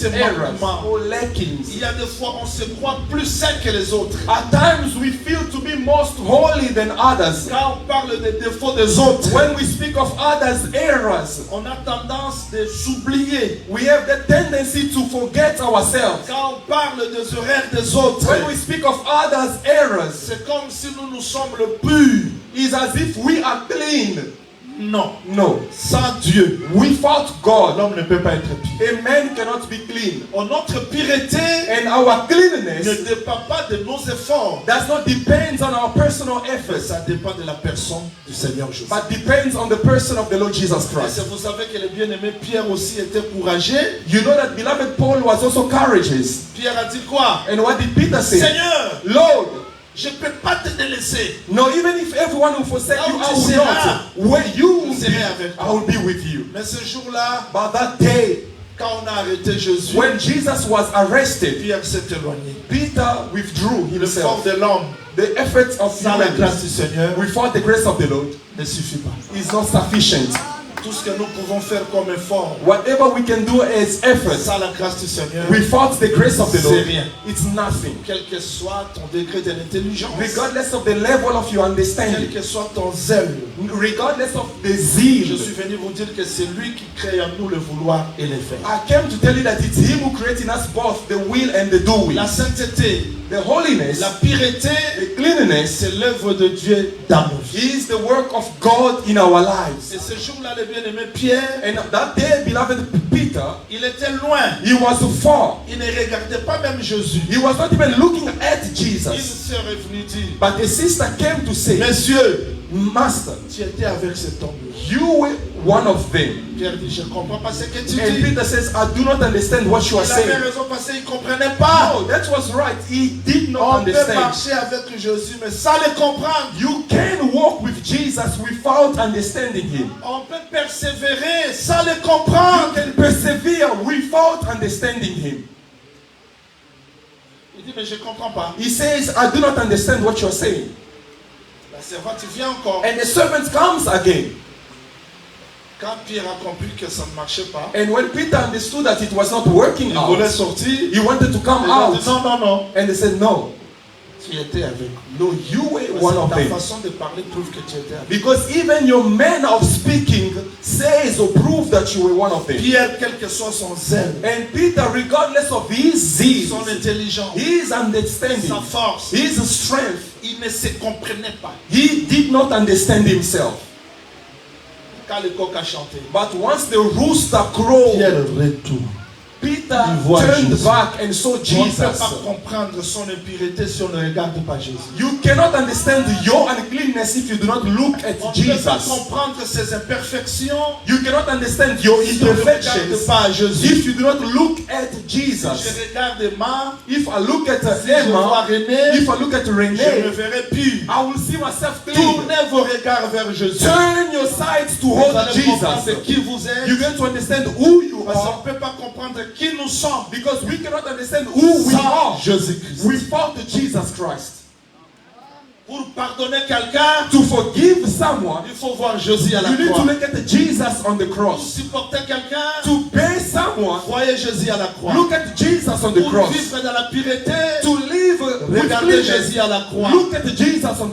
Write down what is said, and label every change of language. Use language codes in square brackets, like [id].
[fr] C'est [en] errors, [fr] manquement. [en] or lackings. [fr] Il y a des fois on se croit plus saint que les autres. [en] At times we feel to be most holy than others. [fr] Quand on parle des défauts des autres, [en] When we speak of others' errors, [fr] on a tendance de s'oublier. [en] we have the tendency to forget ourselves. [fr] Quand on parle des erreurs des autres, [en] When we speak of others' errors, [fr] c'est comme si nous sommes le pur. [en] it's as if we are clean. [fr] Non. [en] No. [fr] Sans Dieu, [en] Without God, [fr] l'homme ne peut pas être pur. [en] a man cannot be clean. [fr] Notre pureté [en] And our [fr] ne [en] cleanliness [fr] dépend pas de nos efforts. [en] does not depend on our personal [fr] Mais [en] efforts, [fr] ça dépend de la personne du Seigneur Jésus. [en] but depends on the person of the Lord Jesus [fr] Et [en] Christ. [fr] vous savez que le bien-aimé Pierre aussi était courageux. [en] You know that beloved Paul was also courageous. [fr] Pierre a dit quoi? [en] And what did Peter say? [fr] Seigneur, [en] Lord, [fr] je ne peux pas te délaisser. [en] no, even if everyone will forsake you, I [fr] tu [en] will [fr] seras, [en] not. Where you will [fr] je serai [en] be, [fr] avec toi. [en] I will be with you. [fr] Mais ce jour-là, [en] But that day, [fr] quand on a arrêté Jésus, [en] when Jesus was arrested, [fr] Pierre s'est éloigné. [en] Peter withdrew [fr] L'effort [en] himself. [fr] de l'homme [en] The efforts of [fr] sans la grâce du [en] humans [fr] Seigneur [en] without the grace of the Lord [fr] ne suffit pas. [en] is not sufficient. [fr] Tout ce que nous pouvons faire comme effort [en] Whatever we can do as efforts [fr] sans la grâce du Seigneur, [en] without the grace of the [fr] c'est [en] Lord, [fr] rien. [en] it's nothing. [fr] Quel que soit ton degré de l'intelligence, [en] Regardless of the level of your [fr] quel [en] understanding, [fr] que soit ton zèle, [en] regardless of the [fr] je [en] zeal, [fr] suis venu vous dire que c'est lui qui crée en nous le vouloir et le faire. [en] I came to tell you that it's Him who created in us both the will and the doing. [fr] La sainteté, [en] The holiness, [fr] la pureté, [en] the cleanliness [fr] c'est l'œuvre de Dieu dans nos vies. [en] is the work of God in our lives. [fr] Et ce jour-là, le bien-aimé Pierre, [en] And that day, beloved Peter, [fr] il était loin. [en] he was far. [fr] Il ne regardait pas même Jésus. [en] He was not even looking at [fr] Une [en] Jesus. [fr] sœur est venue dire, [en] But a sister came to say, [fr] Messieurs, [en] Master, [fr] tu étais avec cet homme. [en] you were one of them. [fr] Pierre dit, je ne comprends pas ce que tu [en] And [fr] dis. [en] Peter says, I do not understand what you are [fr] Il avait [en] saying. [fr] raison parce qu'il ne comprenait pas. [en] No, that was right. He did not [fr] On peut [en] understand. [fr] marcher avec Jésus, mais sans le comprendre. [en] You can walk with Jesus without understanding Him. [fr] On peut persévérer sans le [en] You [fr] comprendre. [en] can persevere without understanding Him. [fr] Il dit, mais je ne comprends pas. [en] He says, I do not understand what you're saying. [fr] La servante vient encore. [en] And the servant comes again. [fr] Quand Pierre a compris que ça ne marchait pas, [en] And when Peter understood that it was not working [fr] il voulait [en] out, [fr] sortir. [en] he wanted to come [fr] Il a dit, [en] out. [fr] non, non, non. [en] And they said, no, [fr] Tu étais avec. [en] no, you were [fr] Parce [en] one [fr] que [en] of [fr] ta [en] them. [fr] façon de parler prouve que tu étais avec. [en] Because even your manner of speaking says or proves that you were one of them. [fr] Pierre, quel que soit son zèle, [en] And Peter, regardless of his zeal, [fr] son intelligence, [en] his understanding, [fr] sa force, [en] his strength, [fr] il ne se comprenait pas. [en] he did not understand himself. [fr] Quand le coq a chanté, [en] But once the rooster crowed, [fr] Pierre retourne. [en] Peter [fr] Il voit [en] turned [fr] Jésus. [en] back and saw [fr] On ne peut [en] Jesus. [fr] pas comprendre son impureté si on ne regarde pas Jésus. [en] You cannot understand your uncleanness if you do not look at [fr] On ne peut pas [en] Jesus. [fr] comprendre ses imperfections [en] You cannot understand your [fr] si on ne regarde [en] imperfections [fr] pas Jésus. [en] if you do not look at [fr] Si [en] Jesus. [fr] je regarde Emma, [en] If I look at [fr] si je vois [en] Emma, [fr] René, [en] if I look at [fr] je me [en] Renee, [fr] verrai pur. [en] I will see myself clean. [fr] Tournez vos regards vers Jésus. [en] Turn your sides [fr] Vous [en] towards [fr] allez comprendre [en] Jesus. [fr] qui vous êtes. [en] You're going to understand who you [fr] Parce qu'on [en] are [fr] ne peut pas comprendre qui nous sommes [en] because we cannot understand who we [fr] sans [en] are [fr] Jésus-Christ. [en] without the Jesus Christ. [fr] Pour pardonner quelqu'un, [en] To forgive someone, [fr] il faut voir Jésus à la [en] you need to [fr] croix. [en] look at Jesus on the [fr] Pour [en] cross. [fr] supporter quelqu'un, [en] To pay someone, [fr] voyez Jésus à la croix. [en] look at Jesus on the [fr] Pour [en] cross. [fr] vivre dans la pureté, [en] To live with [fr] regardez [en] cleanness, [fr] Jésus à la croix. [en] look at Jesus on the